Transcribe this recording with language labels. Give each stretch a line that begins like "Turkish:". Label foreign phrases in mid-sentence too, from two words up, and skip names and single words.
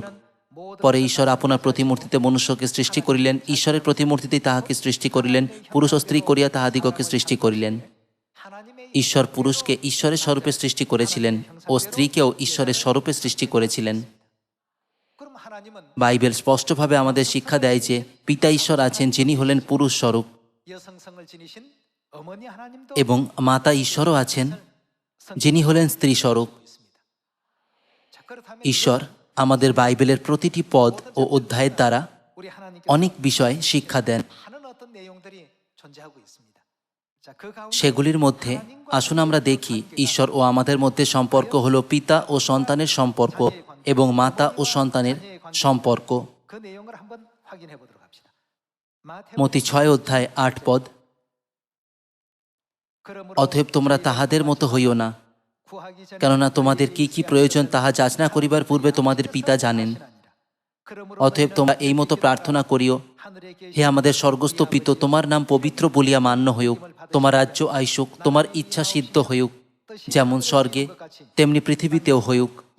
Bangla: পরে ঈশ্বর আপনার প্রতিমূর্তিতে মনুষ্যকে সৃষ্টি করিলেন, ঈশ্বরের প্রতিমূর্তিতেই তাহাকে সৃষ্টি করিলেন, পুরুষ ও স্ত্রী করিয়া তাহাদিগকে সৃষ্টি করিলেন। ঈশ্বর পুরুষকে ঈশ্বরের স্বরূপে সৃষ্টি করেছিলেন ও স্ত্রীকেও ঈশ্বরের স্বরূপে সৃষ্টি করেছিলেন। বাইবেল স্পষ্টভাবে আমাদের শিক্ষা দেয় যে পিতা ঈশ্বর আছেন, যিনি হলেন পুরুষ স্বরূপ।
Korean: 어머니 하나님도
Bangla: এবং মাতা ঈশ্বরও আছেন, যিনি হলেন স্ত্রী স্বরূপ।
Korean: 자, 그렇다면
Bangla: ঈশ্বর আমাদের বাইবেলের প্রতিটি পদ ও অধ্যায়ের দ্বারা
Korean: 우리 하나님께서
Bangla: অনেক বিষয় শিক্ষা দেন।
Korean: 하는 어떤 내용들이 존재하고 있습니다. 자, 그 가운데
Bangla: সেগুলির মধ্যে আসুন আমরা দেখি ঈশ্বর ও আমাদের মধ্যে সম্পর্ক হলো পিতা ও সন্তানের সম্পর্ক এবং মাতা ও সন্তানের সম্পর্ক।
Korean: 그 내용을 한번 확인해 보도록 합시다.
Bangla: মতি 6 অধ্যায় 8 পদ। অতএব তোমরা তাহাদের মতো হইও না, কেননা তোমাদের কি কি প্রয়োজন তাহা যাচনা করিবার পূর্বে তোমাদের পিতা জানেন। অতএব তোমরা এই মতো প্রার্থনা করিও, হে আমাদের স্বর্গস্থ পিত, তোমার নাম পবিত্র বলিয়া মান্য হইউক, তোমার রাজ্য আইসুক, তোমার ইচ্ছা সিদ্ধ হইউক, যেমন স্বর্গে তেমনি পৃথিবীতেও হইউক।